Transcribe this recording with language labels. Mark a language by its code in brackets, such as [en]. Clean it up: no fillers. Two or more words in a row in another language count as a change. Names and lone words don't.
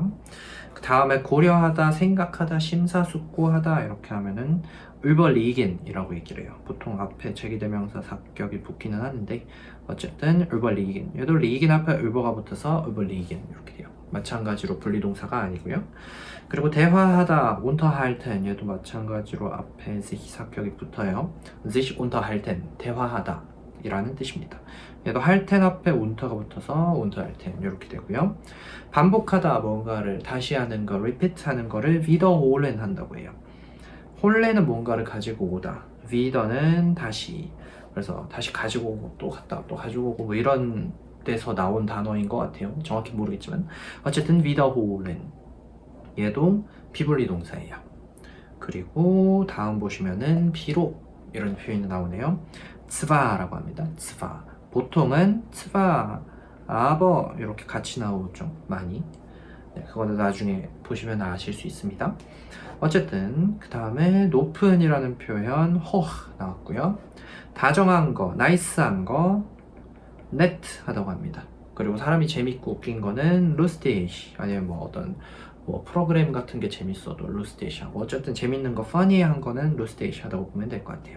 [ko] 그 다음에 고려하다, 생각하다, 심사숙고하다 이렇게 하면은 überlegen이라고 얘기를 해요. 보통 앞에 제기대명사 사격이 붙기는 하는데 어쨌든 überlegen, 얘도 liegen 앞에 über가 붙어서 überlegen 이렇게 돼요. 마찬가지로 분리동사가 아니고요. 그리고 대화하다, unterhalten, 얘도 마찬가지로 앞에 sich 사격이 붙어요. [de] sich unterhalten, [ko] 대화하다 이라는 뜻입니다. 얘도 halten 앞에 unter가 붙어서 unterhalten 이렇게 되고요. 반복하다, 뭔가를 다시 하는 거, repeat 하는 거를 wiederholen 한다고 해요. 홀레는 뭔가를 가지고 오다, 위더는 다시, 그래서 다시 가지고 오고 또 갔다 또 가지고 오고 이런 데서 나온 단어인 것 같아요. 정확히 모르겠지만 어쨌든 wiederholen, 얘도 비분리 동사예요. 그리고 다음 보시면은 비록 이런 표현이 나오네요. zwar라고 합니다. zwar, 보통은 [de] zwar, aber [ko] 이렇게 같이 나오죠. 많이. 네, 그거는 나중에 보시면 아실 수 있습니다. 어쨌든 그 다음에 높은이라는 표현 hoch 나왔고요. 다정한 거, 나이스한 거 nett 하다고 합니다. 그리고 사람이 재밌고 웃긴 거는 lustig, 아니면 어떤 프로그램 같은 게 재밌어도 lustig 하고, 어쨌든 재밌는 거 funny한 거는 lustig 하다고 보면 될 것 같아요.